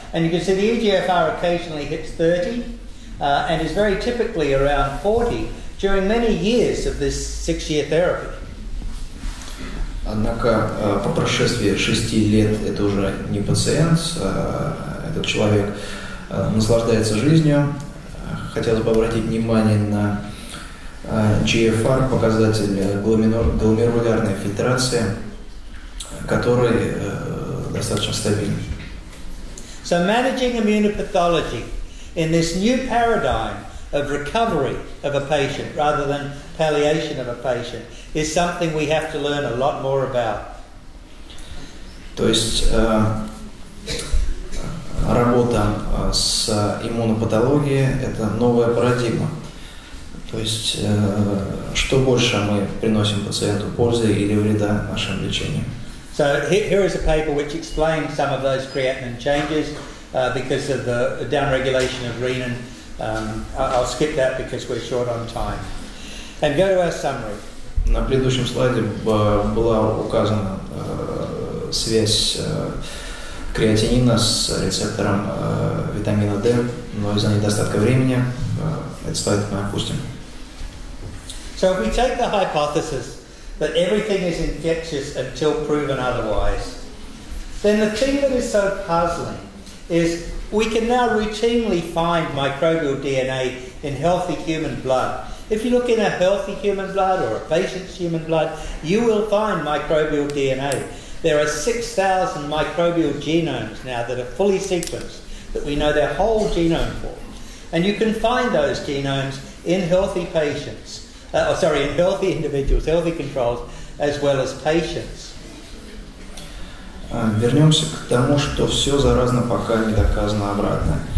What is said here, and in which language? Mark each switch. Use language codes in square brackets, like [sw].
[en] And you can see the EGFR occasionally hits 30 and is very typically around 40 during many years of this 6-year therapy. [ru] Однако по прошествии 6 лет это уже не пациент, этот человек наслаждается жизнью. Хотелось бы обратить внимание на GFR, показатель гломерулярной фильтрации, который достаточно стабильный. [en] So managing immunopathology in this new paradigm of recovery of a patient rather than palliation of a patient is something we have to learn a lot more about. [ru] То есть работа с иммунопатологией – это новая парадигма. То есть что больше мы приносим пациенту пользы или вреда нашим лечением. [en] So here is a paper which explains some of those creatinine changes because of the downregulation of renin. I'll skip that because we're short on time. And go to our summary. [ru] На предыдущем слайде была указана связь креатинина с рецептором витамина D, но из-за недостатка времени этот слайд мы опустим. [en] So if we take the hypothesis that everything is infectious until proven otherwise, then the thing that is so puzzling is we can now routinely find microbial DNA in healthy human blood. If you look in a healthy human blood or a patient's human blood, you will find microbial DNA. There are 6,000 microbial genomes now that are fully sequenced, that we know their whole genome for. And you can find those genomes in healthy patients, in healthy individuals, healthy controls, as well as patients. [ru] Вернемся к тому, что все заразно, пока не доказано обратное.